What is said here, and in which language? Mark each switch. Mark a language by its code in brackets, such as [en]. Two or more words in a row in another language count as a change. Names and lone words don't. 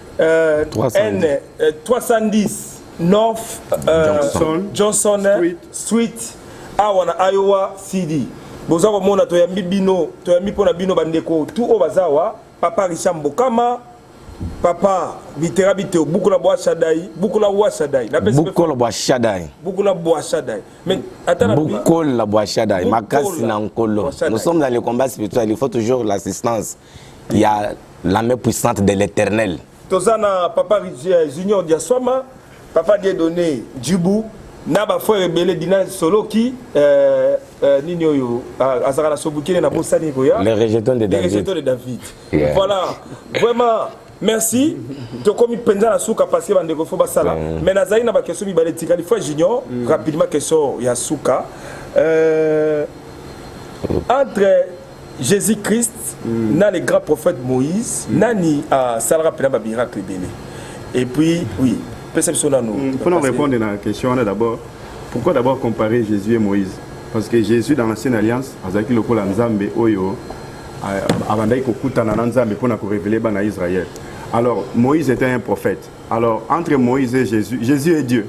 [ln] N 310 North Johnson Street awana Iowa CD boza komona toyambi bino toyambi pona bino bandeko tout o bazawa papa Richard Mbokama papa bitera biteo bukula bwa shadai bukula bwa shadai bukula bwa shadai bukula bwa shadai [fr] mais attends [ln] bukula bwa shadai makasi na nkolo [fr] nous sommes dans le combat spirituel il faut toujours l'assistance il y a la main puissante de l'Éternel [ln] tozana papa Junior Diaswama papa Dieudonné Djibou na ba frère belé dina soloki nini oyo azakala sobukine na bosani koya [fr] les rejetons de [ln] David [fr] voilà vraiment merci [ln] to komi penza na suka [fr] parce que [ln] bande ko fo basala mais nazali na ba question mi balé tikali frère Junior rapidement question ya suka entre Jésus-Christ na [fr] les grands prophètes [ln] Moïse nani a salera pena ba miracle belé [fr] et puis oui. Pour nous répondre à la question, d'abord, pourquoi d'abord comparer Jésus et Moïse? Parce que Jésus, dans l'ancienne alliance, [ln] Azaki Lokola Nzambe Oyo, Avandai Kokutana Nzambe [fr] pour nous révéler à Israël. Alors, Moïse était un prophète. Alors, entre Moïse et Jésus, Jésus est Dieu.